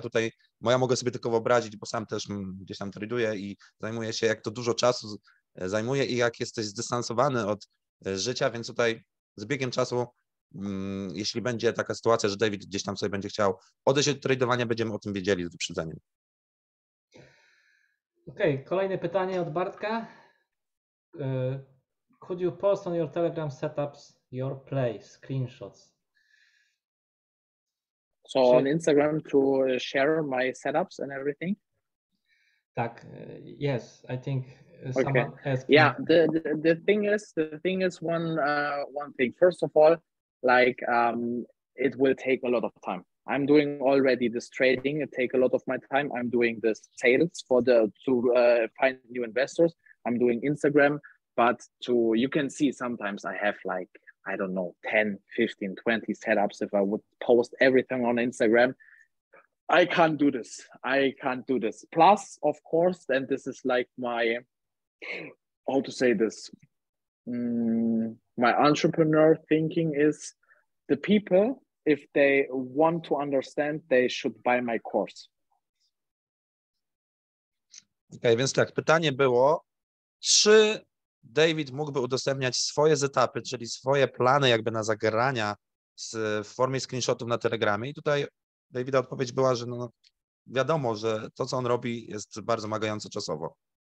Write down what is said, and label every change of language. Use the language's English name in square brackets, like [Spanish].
[Polish] Tutaj ja mogę sobie tylko wyobrazić, bo sam też gdzieś tam traduję i zajmuję się, jak to dużo czasu zajmuje i jak jesteś zdystansowany od życia, więc tutaj z biegiem czasu, jeśli będzie taka sytuacja, że David gdzieś tam sobie będzie chciał odejść od tradowania, będziemy o tym wiedzieli z wyprzedzeniem. Okej, kolejne pytanie od Bartka. [English] Could you post on your Telegram setups your play screenshots? So on Instagram to share my setups and everything? [Polish] Tak, [English] yes, I think Okay. someone asked Yeah, me. the thing is one thing. First of all, like it will take a lot of time. I'm doing already this trading. It takes a lot of my time. I'm doing this sales to find new investors. I'm doing Instagram, but you can see sometimes I have like, I don't know, 10, 15, 20 setups. If I would post everything on Instagram, I can't do this. I can't do this. Plus, of course, and this is like my, how to say this, my entrepreneur thinking is the people, if they want to understand, they should buy my course. [Polish] Okej, więc tak, pytanie było, czy David mógłby udostępniać swoje setupy, czyli swoje plany jakby na zagrania w formie screenshotów na Telegramie i tutaj Davida odpowiedź była, że no, wiadomo, że to, co on robi, jest bardzo wymagające czasowo.